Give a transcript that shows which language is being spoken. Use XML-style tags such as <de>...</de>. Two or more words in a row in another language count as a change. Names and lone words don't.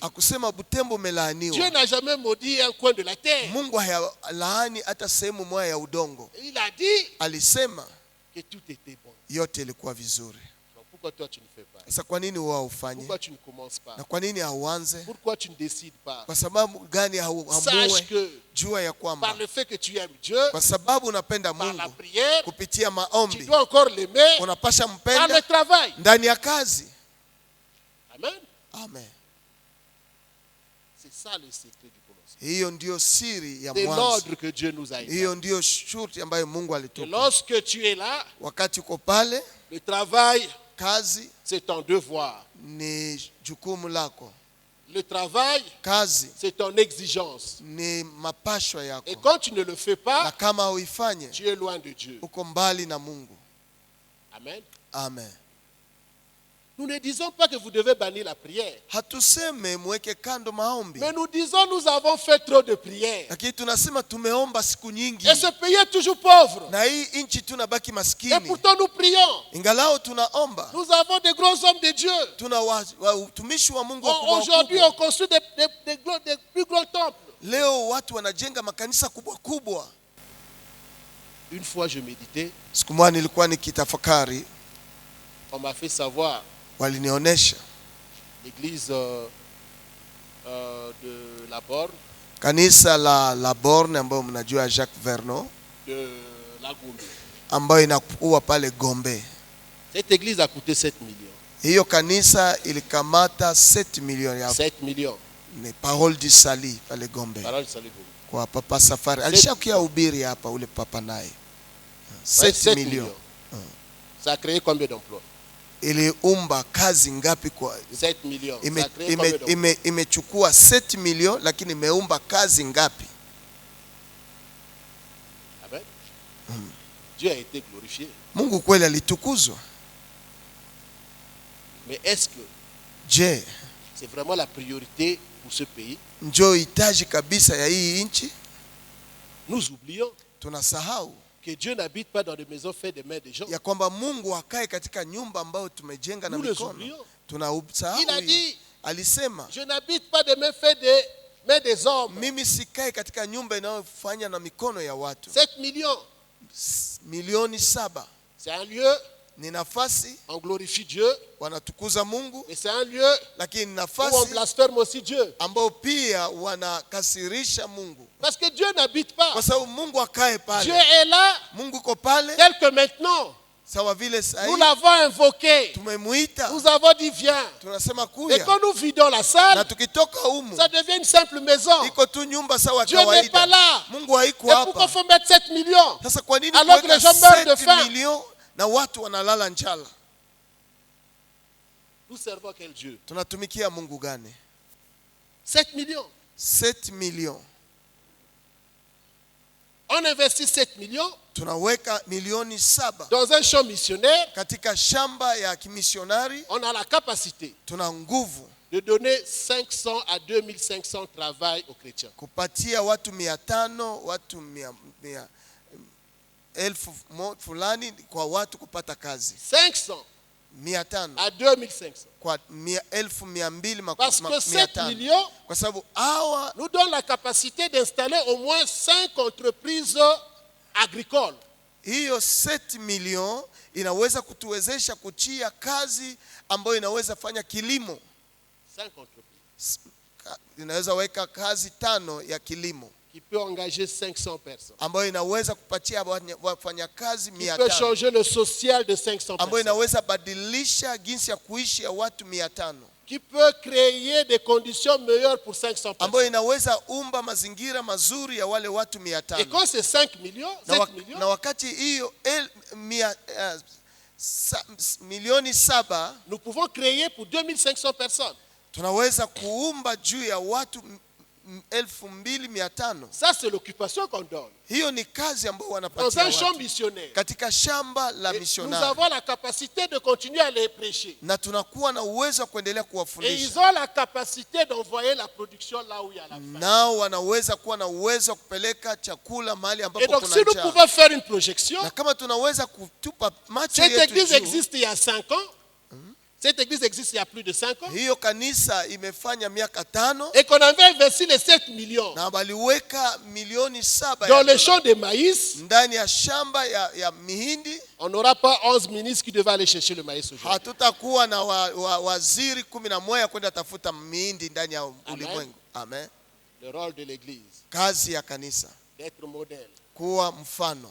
<sw>hakusema Butembo</sw> <fr>Dieu</fr> <sw>umelaaniwa.</sw> <fr>n'a jamais maudit un coin de la terre.</fr> <sw>Mungu hayalaani hata sehemu moja ya udongo.</sw> <fr>Il a dit</fr> <sw>Alisema</sw> <fr>que tout était bon.</fr> <sw>yote ilikuwa vizuri.</sw> <fr>Donc pourquoi toi tu ne fais pas?</fr> <sw>Sasa kwa nini wewe ufanye?</sw> <fr>Pourquoi tu ne commences pas?</fr> <sw>Na kwa nini hauanze?</sw> <fr>Pourquoi tu ne décides pas?</fr> <sw>Kwa sababu gani</sw> <fr>Sache</fr> <sw>hamue?</sw> <fr>que</fr> <sw>Jua ya</sw> <fr>par</fr> <sw>kwamba</sw> <fr>le fait que tu aimes Dieu,</fr> <sw>kwa sababu unapenda</sw> <fr>par la</fr> <sw>Mungu,</sw> <fr>prière,</fr> <sw>kupitia</sw> <fr>tu</fr> <sw>maombi</sw> <fr>dois encore l'aimer</fr> <sw>unapasha</sw> <fr>par le</fr> <sw>mpenda</sw> <fr>travail.</fr> <sw>ndani ya kazi.</sw> <fr>Amen.</fr> <sw>Amen.</sw> <fr>C'est ça le secret du commencement.</fr> <sw>Hiyo ndio siri ya</sw> <fr>C'est</fr> <sw>mwanzo.</sw> <fr>l'ordre que Dieu nous a</fr> <sw>Hiyo</sw> <fr>établi.</fr> <sw>ndio shurti ambayo Mungu</sw> <fr>Et</fr> <sw>alitupa.</sw> <fr>lorsque tu es là,</fr> <sw>Wakati uko pale,</sw> <fr>le travail,</fr> <sw>kazi</sw> <fr>c'est ton devoir.</fr> <sw>ni jukumu lako.</sw> <fr>Le travail,</fr> <sw>Kazi</sw> <fr>c'est ton exigence.</fr> <sw>ni mapashwa</sw> <fr>Et</fr> <sw>yako.</sw> <fr>quand tu ne le fais</fr> <sw>Na</sw> <fr>pas,</fr> <sw>kama uifanye,</sw> <fr>tu es loin de Dieu.</fr> <sw>uko mbali na Mungu.</sw> <fr>Amen.</fr> <sw>Amen.</sw> <fr>Nous ne disons pas que vous devez bannir la prière.</fr> <sw>Hatuseme muweke kando maombi.</sw> <fr>Mais nous disons nous avons fait trop de prières.</fr> <sw>Lakini tunasema tumeomba siku nyingi.</sw> <fr>Et ce pays est toujours pauvre.</fr> <sw>Na hii nchi tunabaki</sw> <fr>Et</fr> <sw>maskini.</sw> <fr>pourtant nous prions.</fr> <sw>Ingalao tunaomba.</sw> <fr>Nous avons des gros hommes de Dieu.</fr> <sw>Tuna watumishi wa Mungu wakubwa</sw> <fr>Aujourd'hui,</fr> <sw>wakubwa.</sw> <fr>on construit des plus gros temples.</fr> <sw>Leo watu wanajenga makanisa kubwa kubwa.</sw> <fr>Une fois, je méditais.</fr> <sw>Siku moja nilikuwa nikitafakari,</sw> <fr>On m'a fait savoir</fr> <sw>walinionyesha</sw> <fr>l'église de la Borne,</fr> <sw>kanisa la Borne ambayo mnajua Jacques Vernon,</sw> <fr>de la Gombe.</fr> <sw>ambayo inakuwa pale Gombe.</sw> <fr>Cette église a coûté 7 millions.</fr> <sw>Hiyo kanisa ilikamata 7 milioni ya</sw> <fr>7 millions.</fr> <sw>ni Parole du Salut pale Gombe.</sw> <fr>Parole du salut Gombe.</fr> <sw>Kwa Papa Safari alishakia ubiri hapa ule papa naye. 7 milioni.</sw> <fr>Ça a créé combien d'emplois?</fr> <sw>Iliumba kazi ngapi kwa</sw> <fr>7 millions. Ça a créé combien d'emplois?</fr> <sw>imechukua 7 milioni lakini imeumba kazi ngapi?</sw> <fr>Amen. Dieu a été glorifié.</fr> <sw>Mungu kweli alitukuzwa.</sw> <fr>Mais est-ce que</fr> <sw>Je,</sw> <fr>c'est vraiment la priorité pour ce pays?</fr> <sw>njoo hitaji kabisa ya hii nchi?</sw> <fr>Nous oublions</fr> <sw>Tunasahau</sw> <fr>que Dieu n'habite pas dans des maisons faites des mains des gens.</fr> <sw>ya kwamba Mungu akae katika nyumba ambayo tumejenga na</sw> <fr>Nous les</fr> <sw>mikono.</sw> <fr>oublions.</fr> <sw>Tunasahau.</sw> <fr>Il a dit,</fr> <sw>Alisema,</sw> <fr>je n'habite pas des mains faites des mains des hommes.</fr> <sw>mimi sikae katika nyumba inayofanya na mikono ya watu.</sw> <fr>7 millions.</fr> <sw>Milioni 7</sw> <fr>C'est un lieu,</fr> <sw>ni nafasi,</sw> <fr>on glorifie Dieu,</fr> <sw>wanatukuza Mungu,</sw> <fr>mais c'est un lieu</fr> <sw>lakini</sw> <fr>où on</fr> <sw>nafasi</sw> <fr>blasphème aussi Dieu.</fr> <sw>ambao pia wanakasirisha Mungu.</sw> <fr>Parce que Dieu n'habite pas.</fr> <sw>Kwa sababu Mungu akae</sw> <fr>Dieu</fr> <sw>pale.</sw> <fr>est là,</fr> <sw>Mungu uko pale</sw> <fr>tel que maintenant.</fr> <sw>sawa vile</sw> <fr>Nous</fr> <sw>sahi</sw> <fr>l'avons invoqué.</fr> <sw>tumemuita,</sw> <fr>Nous avons dit viens.</fr> <sw>tunasema</sw> <fr>Et</fr> <sw>kuya,</sw> <fr>quand nous vidons la</fr> <sw>na</sw> <fr>salle,</fr> <sw>tukitoka humu</sw> <fr>ça devient une simple maison.</fr> <sw>iko tu nyumba sawa</sw> <fr>Dieu n'est pas</fr> <sw>kawaida.</sw> <fr>là.</fr> <sw>Mungu haiko</sw> <fr>Et pourquoi</fr> <sw>hapa.</sw> <fr>faut mettre 7 millions?</fr> <sw>Sasa kwa nini</sw> <fr>Alors que</fr> <sw>kuweka</sw> <fr>les gens meurent de</fr> <sw>7</sw> <fr>faim?</fr> <sw>milioni na watu wanalala njala?</sw> <fr>Nous servons quel Dieu?</fr> <sw>Tunatumikia Mungu gani?</sw> <fr>7 millions.</fr> <sw>7 milioni.</sw> <fr>On investit 7 millions</fr> <sw>Tunaweka milioni 7</sw> <fr>dans un champ missionnaire.</fr> <sw>katika shamba ya kimisionari.</sw> <fr>On a la capacité</fr> <sw>Tuna nguvu</sw> <fr>de donner 500 à 2500 travail aux chrétiens.</fr> <sw>kupatia watu 500, watu 1000 fulani kwa watu kupata kazi.</sw> <fr>500</fr> <sw>500</sw> <fr>à 2500.</fr> <sw>kwa 1200</sw> <fr>Parce que 7 millions</fr> <sw>kwa sababu hawa</sw> <fr>nous donne la capacité d'installer au moins 5 entreprises agricoles.</fr> <sw>hiyo 7 milioni inaweza kutuwezesha kuchia kazi ambayo inaweza fanya kilimo.</sw> <fr>5 entreprises</fr> <sw>Inaweza weka kazi 5 ya kilimo</sw> <fr>qui peut engager 500 personnes.</fr> <sw>ambayo inaweza kupatia wafanyakazi</sw> <fr>Qui peut</fr> <sw>500,</sw> <fr>changer le social de 500</fr> <sw>ambayo</sw> <fr>personnes.</fr> <sw>inaweza badilisha jinsi ya kuishi ya watu 500,</sw> <fr>Qui peut créer des conditions meilleures pour 500</fr> <sw>ambayo</sw> <fr>personnes.</fr> <sw>inaweza umba mazingira mazuri ya wale watu</sw> <fr>Et</fr> <sw>500.</sw> <fr>quand c'est 5 millions, 7 millions,</fr> <sw>Na wakati hiyo milioni 7</sw> <fr>nous pouvons créer pour 2500 personnes.</fr> <sw>tunaweza kuumba juu ya watu 2500.</sw> <fr>Ça, c'est l'occupation qu'on donne.</fr> <sw>Hiyo ni kazi ambayo</sw> <fr>Dans</fr> <sw>wanapatia</sw> <fr>un champ</fr> <sw>watu</sw> <fr>missionnaire.</fr> <sw>katika shamba la</sw> <fr>Et nous</fr> <sw>missionari,</sw> <fr>avons la capacité de continuer à les prêcher.</fr> <sw>na tunakuwa na uwezo wa kuendelea</sw> <fr>Et ils</fr> <sw>kuwafundisha.</sw> <fr>ont la capacité d'envoyer la production là où il y a la faim.</fr> <sw>Nao wanaweza kuwa na uwezo wa kupeleka chakula mahali</sw> <fr>Et</fr> <sw>ambapo</sw> <fr>donc,</fr> <sw>kuna</sw> <fr>si nous</fr> <sw>njaa.</sw> <fr>pouvons faire une projection,</fr> <sw>Na kama tunaweza kutupa macho</sw> <fr>cette</fr> <sw>yetu</sw> <fr>église</fr> <sw>juu,</sw> <fr>existe il y a 5 ans. Cette église existe il y a plus de 5 ans.</fr> <sw>hiyo kanisa imefanya miaka 5</sw> <fr>Et qu'on avait investi les 7 millions</fr> <sw>na waliweka milioni 7</sw> <fr>dans les champs de maïs,</fr> <sw>ndani ya shamba ya mihindi.</sw> <fr>on n'aura pas 11 ministres qui devaient aller chercher le maïs aujourd'hui.</fr> <sw>Hatutakuwa na waziri 11 kwenda tafuta mihindi ndani ya ulimwengu.</sw> <fr>Amen. Le rôle de l'église,</fr> <sw>Kazi ya kanisa</sw> <fr>d'être modèle.</fr> <sw>kuwa mfano,</sw>